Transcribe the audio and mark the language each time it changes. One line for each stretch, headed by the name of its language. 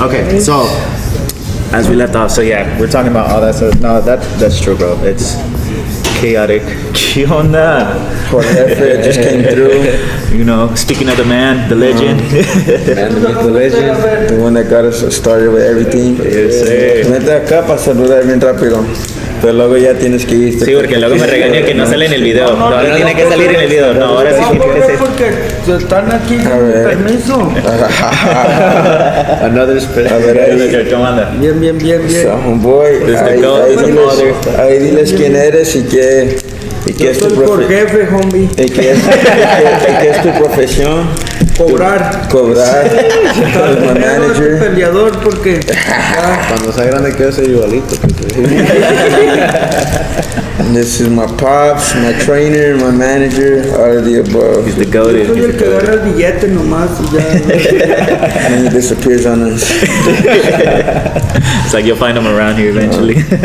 English: Okay, so as we left off, so we're talking about all that stuff. No, that's true, bro. It's chaotic.
Spanish: ¿Qué onda?
English: Jorge just came through. Speaking of the man, the legend. The legend. The one that got us started with everything. Yes, sir.
Spanish: Vete acá para saludar bien rápido. Pero luego ya tienes que irte. Sí, porque luego me regaña que no sale en el video. Ahora tiene que salir en el video. No, ahora sí tiene que ser. Porque están aquí con permiso.
English: Another special.
Spanish: A ver, ahí. ¿Cómo anda? Bien. So, homeboy, ahí diles quién eres y qué es tu por jefe, homie. ¿Y qué es tu profesión? Cobrar.
English: Manager.
Spanish: Peleador, porque Cuando sea grande quiero ser igualito.
English: This is my pops, my trainer, my manager, all of the above. He's the goat.
Spanish: soy el que agarra el billete nomás y ya.
English: And he disappears on us. It's like you'll find him around here eventually.